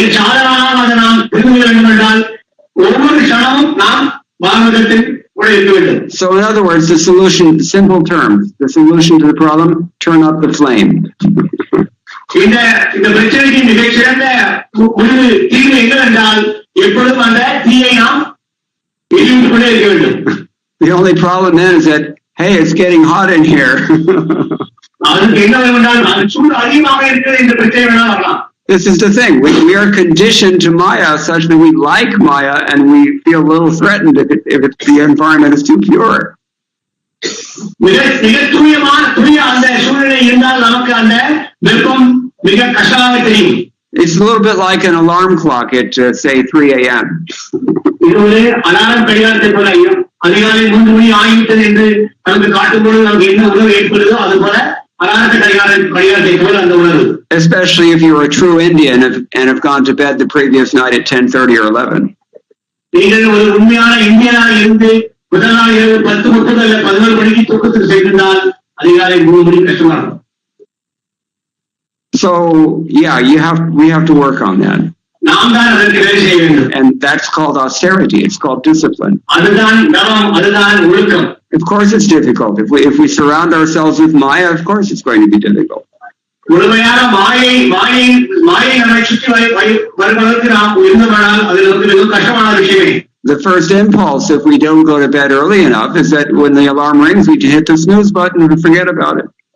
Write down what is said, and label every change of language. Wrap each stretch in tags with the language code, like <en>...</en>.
<ta>சாதாரணமாக அதை நாம் புரிந்து கொள்ள வேண்டும் என்றால் ஒவ்வொரு க்ஷணமும் நாம் பாகவதத்தில் கூட இருக்க வேண்டும்.</ta> <en>So in other words, the solution, simple terms, the solution to the problem, turn up the flame.</en> <ta>இந்த பிரச்சனைக்கு மிகச்சிறந்த முடிவு தீர்வு என்னவென்றால் எப்பொழுதும் அந்த தீயை நாம் எரிந்து கொண்டே இருக்க வேண்டும்.</ta> <en>The only problem then is that, hey, it's getting hot in here.</en> <ta>அதுக்கு என்ன வேண்டால் அது சூடு அதிகமாக இருக்கிற இந்த பிரச்சனை வேணா வரலாம்.</ta> <en>This is the thing. We are conditioned to Maya such that we like Maya and we feel a little threatened if the environment is too pure.</en> <ta>மிக தூய அந்த சூழ்நிலை இருந்தால் நமக்கு அந்த வெப்பம் மிக கஷ்டமாக தெரியும்.</ta> <en>It's a little bit like an alarm clock at say 3 a.m.</en> <ta>இது ஒரு அலாரம் கடிகாரத்தை போல அதிகாலை 3 மணி ஆகிவிட்டது என்று நமக்கு காட்டும்போது நமக்கு என்ன உணர்வு ஏற்படுதோ அது போல அலாரத்தை கடிகாரத்தை போல அந்த உணர்வு.</ta> <en>Especially if you're a true Indian and have gone to bed the previous night at 10:30 or 11.</en> <ta>நீங்கள் ஒரு உண்மையான இந்தியனாக இருந்து முதல் நாள் 10:30 அல்ல 11 மணிக்கு தூக்கத்துக்கு சென்றிருந்தால் அதிகாலை 3 மணி கஷ்டமாகும்.</ta> <en>So yeah, we have to work on that.</en> <ta>நாம் தான் அதற்கு வேலை செய்ய வேண்டும்.</ta> <en>And that's called austerity. It's called discipline.</en> <ta>அதுதான் தவம், அதுதான் ஒழுக்கம்.</ta> <en>Of course it's difficult. If we surround ourselves with Maya, of course it's going to be difficult.</en> <ta>முழுமையான மாயை நம்மை சுற்றி வருவதற்கு நாம் இருந்தவனால் அது நமக்கு மிகவும் கஷ்டமான விஷயமே.</ta> <en>The first impulse, if we don't go to bed early enough, is that when the alarm rings, we hit the snooze button and forget about it.</en>